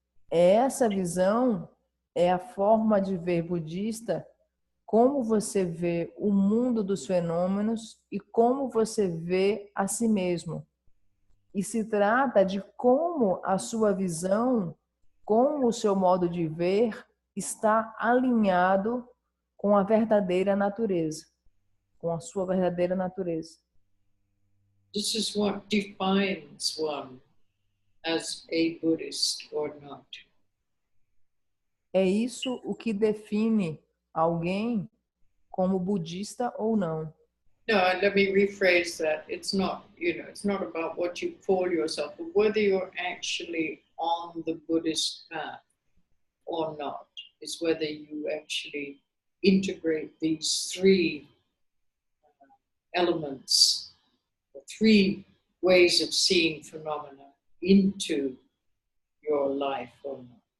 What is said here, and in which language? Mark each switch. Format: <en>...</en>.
<pt>Essa visão é a forma de ver budista, como você vê o mundo dos fenômenos e como você vê a si mesmo. E se trata de como a sua visão, como o seu modo de ver está alinhado com a verdadeira natureza, com a sua verdadeira natureza.</pt> <en>This is what defines one as a Buddhist or not.</en> <pt>É isso o que define alguém como budista ou não.</pt> <en>No, let me rephrase that. It's not, it's not about what you call yourself, but whether you're actually on the Buddhist path or not. It's whether you actually integrate these three elements, the three ways of seeing phenomena into your life or not.</en>